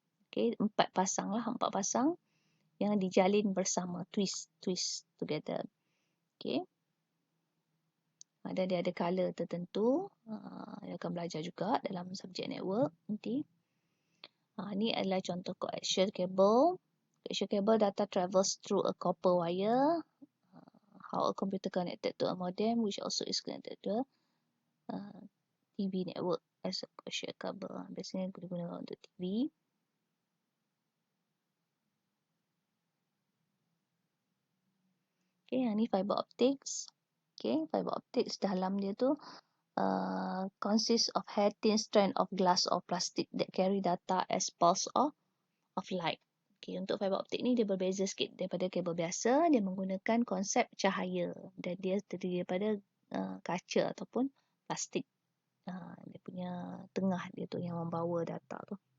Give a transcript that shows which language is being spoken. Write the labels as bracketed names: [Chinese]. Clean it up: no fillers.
[Malay] Okay, 4 pasang lah, 4 pasang yang dijalin bersama, [English] twist together. [Malay] Okay. Dan dia ada color tertentu. Dia akan belajar juga dalam subjek network nanti. Ni adalah contoh coaxial cable. [English] Coaxial cable data travels through a copper wire. How a computer connected to a modem which also is connected to a TV network as a coaxial cable. [Malay] Biasanya digunakan untuk TV. Okay, yang ni fiber optics. [English] Okay, fiber optics [Malay] dalam dia tu [English] consists of hair thin strand of glass or plastic that carry data as pulse of light. [Malay] Okay, untuk fiber optik ni dia berbeza sikit daripada kabel biasa. Dia menggunakan konsep cahaya dan dia terdiri daripada kaca ataupun plastik. Dia punya tengah dia tu yang membawa data tu.